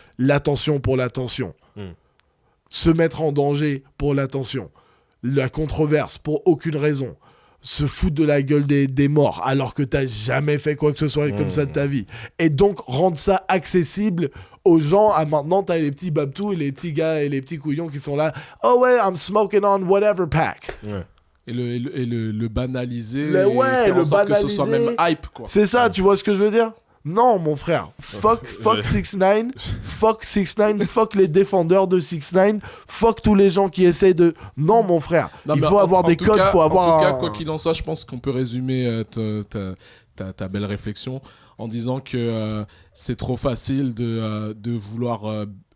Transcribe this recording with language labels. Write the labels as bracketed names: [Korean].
[French] L'attention pour l'attention. Se mettre en danger pour l'attention. La controverse pour aucune raison. Se foutre de la gueule des morts alors que t'as jamais fait quoi que ce soit comme ça de ta vie. Et donc rendre ça accessible aux gens. Maintenant t'as les petits babtous et les petits gars et les petits couillons qui sont là. Oh ouais, [English] I'm smoking on whatever pack. [French] Et le banaliser, et faire en sorte que ce soit même hype, quoi. C'est ça, tu vois ce que je veux dire? Non, mon frère. [English] Fuck 6ix9ine. [French] Fuck 6ix9ine. Fuck les défendeurs de 6ix9ine. Fuck tous les gens qui essayent de... Non, mon frère. Il faut avoir des codes, faut avoir... En tout cas, quoi qu'il en soit, je pense qu'on peut résumer ta belle réflexion en disant que c'est trop facile de vouloir...